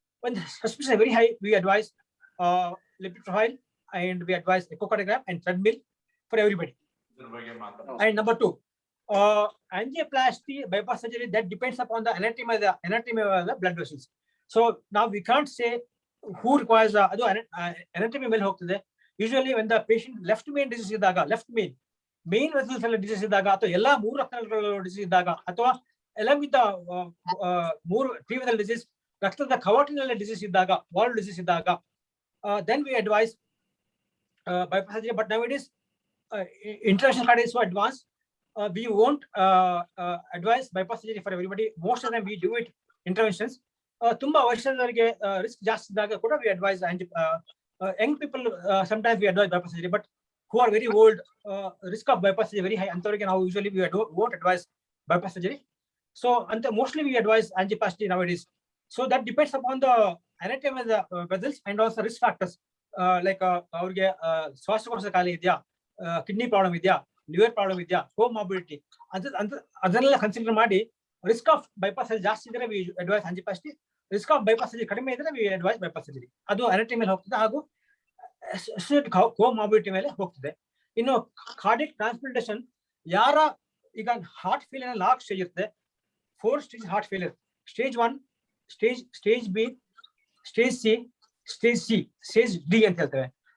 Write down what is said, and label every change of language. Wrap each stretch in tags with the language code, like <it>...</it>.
<en>When the suspicion is very high, we advise lipid profile, and we advise echocardiogram and threadmill for everybody. And number two, angioplasty, bypass surgery, that depends upon the anatomy of the blood vessels. So now we can't say who requires</en> <kn>ಅದು anatomy ಮೇಲೆ ಹೋಗ್ತದೆ.</kn> <en>Usually when the patient left main disease</en> <kn>ಇದ್ದಾಗ, main vessels ಎಲ್ಲ disease ಇದ್ದಾಗ, ಅಥವಾ ಎಲ್ಲಾ 3 ರಕ್ತನಾಳಗಳು disease ಇದ್ದಾಗ, ಅಥವಾ ಎಲ್ಲ ವಿಧ 3 ಟ್ರೀವಿನಲ್ ಡಿಸೀಸ್, ರಕ್ತದ ಕವಾಟಿನಲ್ಲಿ ಡಿಸೀಸ್ ಇದ್ದಾಗ, ವಾಲ್ವ್ ಡಿಸೀಸ್ ಇದ್ದಾಗ,</kn> <en>then we advise bypass surgery. But nowadays international cardiac is so advanced, we won't advise bypass surgery for everybody. Most of them we do it interventions.</en> <kn>ತುಂಬಾ ವರ್ಷದವರೆಗೆ risk ಜಾಸ್ತಿ ಇದ್ದಾಗ ಕೂಡ</kn> <en>we advise young people, sometimes we advise bypass surgery. But who are very old, risk of bypass is very high.</en> <kn>Antarige</kn> <en>now usually we won't advise bypass surgery. So mostly we advise angioplasty nowadays. So that depends upon the anatomy of the vessels and also risk factors, like</en> <kn>ಅವ್ರಿಗೆ ಶ್ವಾಸಕೋಶ ಕಾಯಿಲೆ ಇದೆಯಾ, kidney problem ಇದೆಯಾ, liver problem ಇದೆಯಾ, comorbidity, ಅದನ್ನೆಲ್ಲ consider ಮಾಡಿ risk of bypass ಜಾಸ್ತಿ ಇದ್ರೆ</kn> <en>we advise angioplasty. Risk of bypass</en> <kn>ಕಡಿಮೆ ಇದ್ರೆ</kn> <en>we advise bypass surgery.</en> <kn>ಅದು anatomy ಮೇಲೆ ಹೋಗ್ತದೆ, ಹಾಗೂ ಕೋಮಾರ್ಬಿಡಿಟಿ ಮೇಲೆ ಹೋಗ್ತದೆ. ಇನ್ನು ಕಾರ್ಡಿಯಕ್ ಟ್ರಾನ್ಸ್ಪ್ಲಾಂಟೇಶನ್, ಯಾರ ಈಗ ಹಾರ್ಟ್ ಫೇಲಿಯರ್ 4 ಸ್ಟೇಜ್ ಇರುತ್ತೆ. 4 stage heart failure: stage 1, stage B, stage C, stage C, stage D ಅಂತ ಹೇಳ್ತೇವೆ.</kn>